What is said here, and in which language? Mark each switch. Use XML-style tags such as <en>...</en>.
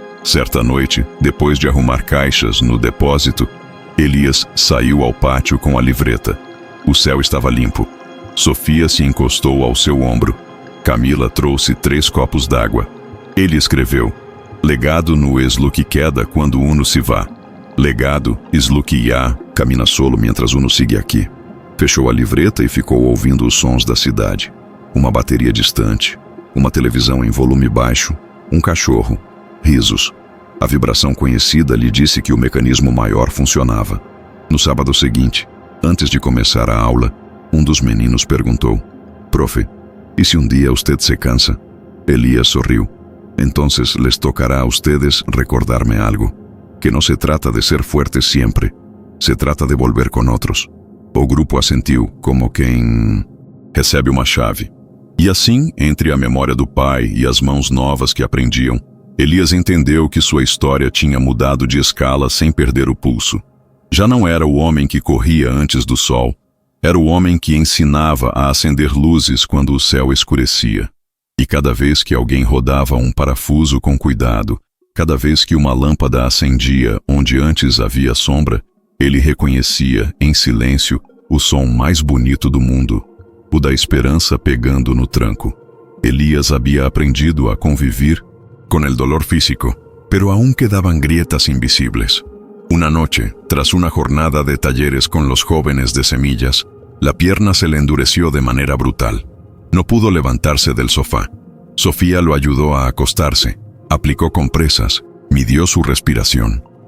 <pt>Certa noite, depois de arrumar caixas no depósito, Elias saiu ao pátio com a livreta. O céu estava limpo. Sofia se encostou ao seu ombro. Camila trouxe 3 copos d'água. Ele escreveu:</pt> <es>"Legado no es lo que queda quando uno se va. Legado es lo que ya camina solo mientras uno sigue aqui."</es> <pt>Fechou a livreta e ficou ouvindo os sons da cidade. Uma bateria distante, uma televisão em volume baixo, um cachorro, risos. A vibração conhecida lhe disse que o mecanismo maior funcionava. No sábado seguinte, antes de começar a aula, um dos meninos perguntou: "Profe, e se um dia</pt> <es>usted se cansa?"</es> <pt>Elias sorriu.</pt> <es>"Entonces les tocará a ustedes recordarme algo, que no se trata de ser fuerte siempre, se trata de volver con otros."</es> <pt>O grupo assentiu, como quem recebe uma chave. E assim, entre a memória do pai e as mãos novas que aprendiam, Elias entendeu que sua história tinha mudado de escala sem perder o pulso. Já não era o homem que corria antes do sol, era o homem que ensinava a acender luzes quando o céu escurecia. E cada vez que alguém rodava um parafuso com cuidado, cada vez que uma lâmpada acendia onde antes havia sombra, ele reconhecia, em silêncio, o som mais bonito do mundo, o da esperança pegando no tranco.</pt> <es>Elias</es> <pt>havia</pt> <es>aprendido a convivir con el dolor físico, pero aún quedaban grietas invisibles. Una noche, tras una jornada de talleres con los jóvenes de Semillas, la pierna se le endureció de manera brutal. No pudo levantarse del sofá. Sofía lo ayudó a acostarse, aplicó compresas, midió su respiración.</es>